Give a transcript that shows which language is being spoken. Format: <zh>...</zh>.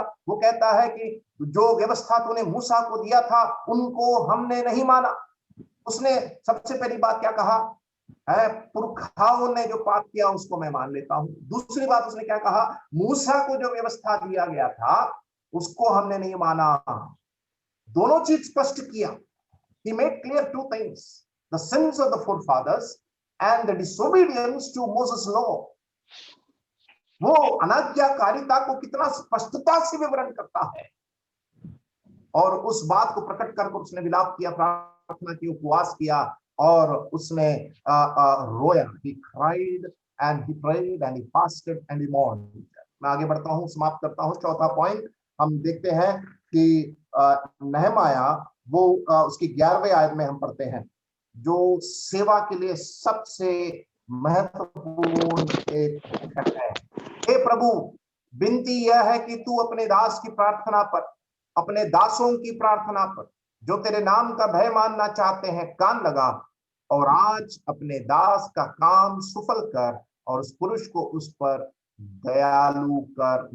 <hi>वो कहता है कि जो व्यवस्था तूने मूसा को दिया था उनको हमने नहीं माना। उसने सबसे पहली बात क्या कहा है? पुरखाओं ने जो पाप किया उसको मैं मान लेता हूं। दूसरी बात उसने क्या कहा? मूसा को जो व्यवस्था दिया गया था उसको हमने नहीं माना। दोनों चीज स्पष्ट किया।</hi> <en>He made clear two things: the sins of the forefathers and the disobedience to Moses' law।</en> <hi>वो अनाज्ञाकारिता को कितना स्पष्टता से विवरण करता है और उस बात को प्रकट कर उसने विलाप किया, प्रार्थना की, उपवास किया और उसने रोया।</hi> <en>He cried and he prayed and he fasted and he mourned।</en> <hi>मैं आगे बढ़ता हूं, समाप्त करता हूं। चौथा पॉइंट हम देखते हैं कि नहमाया वो उसकी 11वें आयत में हम पढ़ते हैं जो सेवा के लिए सबसे महत्वपूर्ण एक है। हे प्रभु, विनती यह है कि तू अपने दास की प्रार्थना पर, अपने दासों की प्रार्थना पर जो तेरे नाम का भय मानना चाहते हैं कान लगा और आज अपने दास का काम सफल कर और उस पुरुष को उस पर दयालु कर।</hi>